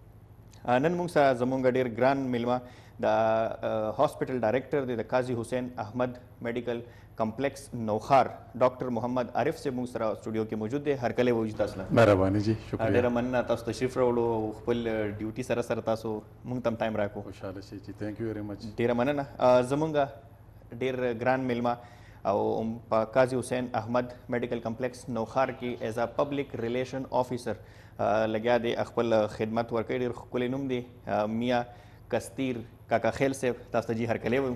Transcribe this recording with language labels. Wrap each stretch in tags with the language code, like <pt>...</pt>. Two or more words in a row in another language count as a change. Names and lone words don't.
<ps>نن موږ سره زموږ ډېر ګران میلمه د</ps> <en>hospital director</en> <ps>دی د قاضي حسین احمد میډیکل کمپلیکس نوخار ډاکټر محمد عارف صاحب موږ سره سټوډیو کې موجود دی هرکلی ووجود تاسو نه مهرباني جی شکریہ ډېره مننه تاسو تشریف راوړو او خپل ډیوټي سره سره تاسو موږ ته هم ټایم راکړو خوشحاله شئ جی</ps> <en>thank you very much</en> <ps>ډېره مننه زموږ ډېر ګران میلمه او په قاضي حسین احمد میډیکل کمپلیکس نوخار کې</ps> <en>is a public relation officer</en> <ps>لګیا دی خپل خدمت ورکوي ډېر ښکلی نوم دی میاں کستیر کاکا خیل صاحب تاسو ته جی هرکلی وایو</ps>